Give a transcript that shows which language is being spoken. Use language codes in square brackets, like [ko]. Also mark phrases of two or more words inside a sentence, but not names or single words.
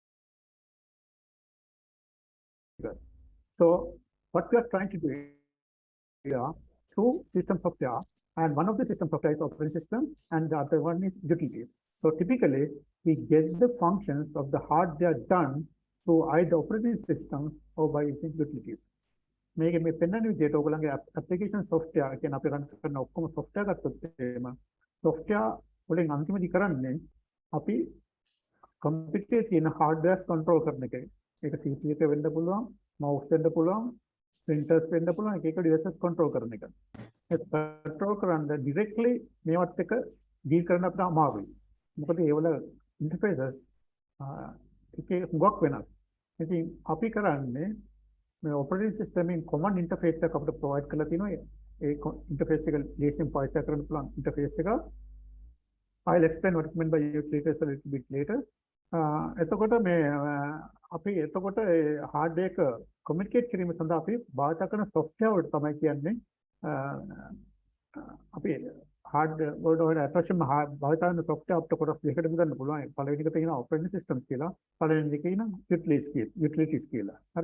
[en] So what we are trying to do here through system software, and one of the system software is operating systems, and the other one is utilities. So typically, we get the functions of the hardware done through either operating systems or by using utilities. [si] මේක මේ පෙන්වන විදිහට ඔයගොල්ලන්ගේ [en] application software [si] කියන අපි run කරන ඔක්කොම software ගත්තොත් එහෙම software වලින් අන්තිමදී කරන්නේ අපි computer තියෙන hardware control කරන එක. ඒක CPU එක වෙන්න පුළුවන්, mouse වෙන්න පුළුවන්, printers වෙන්න පුළුවන්, එක එක devices control කරන එක. ඒ control කරන්න directly මේවත් එක deal කරන්න අපිට අමාරුයි. මොකද ඒවල interfaces එකේ හුඟක් වෙනස්. ඉතින් අපි කරන්නේ මේ [en] operating system in common interface [si] එකක් අපිට provide කරලා තිනවා. ඒ interface එක ලේසියෙන් පාවිච්චි කරන්න පුළුවන් interface එක. [en] I'll explain what is meant by utilities a little bit later. [si] එතකොට මේ අපි එතකොට hardware එක communicate කිරීම සඳහා අපි භාවිත කරන software වලට තමයි කියන්නේ අපි hardware වලට අත්‍යවශ්‍යම භාවිත කරන software අපිට කොටස් දෙකකට බෙදන්න පුළුවන්. පළවෙනි එක තියෙනවා [en] operating system [si] කියලා. පළවෙනි එකේ තියෙනවා utilities කියලා. හරි?